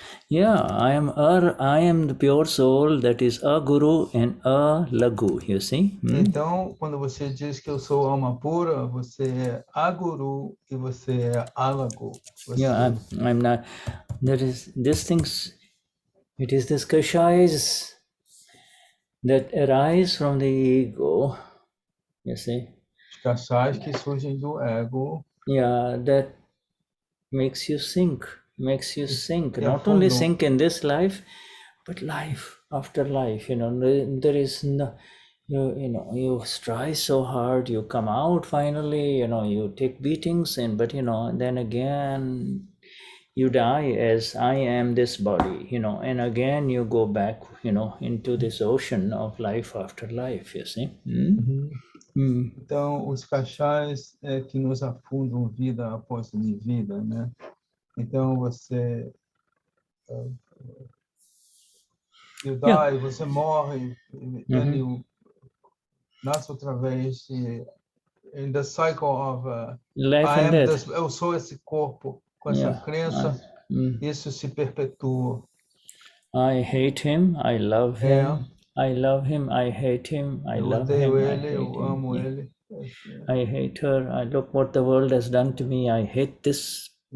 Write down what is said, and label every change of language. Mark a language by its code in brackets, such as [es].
[en] Yeah, I am the pure soul that is a guru and a lagu, you see. [pt] Então, quando você diz que eu sou alma pura, você é aguru e você é alagu. [en] Yeah, I'm not. There is these things. It is these kashais that arise from the ego, you see. [pt] Os kashais que surgem do ego. [en] Yeah, that makes you sink. Not only sink in this life, but life after life. There is no, you strive so hard, you come out finally. You take beatings, but then again you die as I am this body, and again you go back, into this ocean of life after life, you see. [pt] Então, os kashais que nos afundam vida após vida, né? Então, você [en] you die, [pt] você morre, [en] then you [pt] nasce outra vez, [en] in the cycle of life and death. [pt] Eu sou esse corpo, com essa crença, isso se perpetua. [en] I hate him, I love him, I love him, I hate him, I love him, I hate [pt] eu amo ele. [en] I hate her, I look what the world has done to me, I hate this.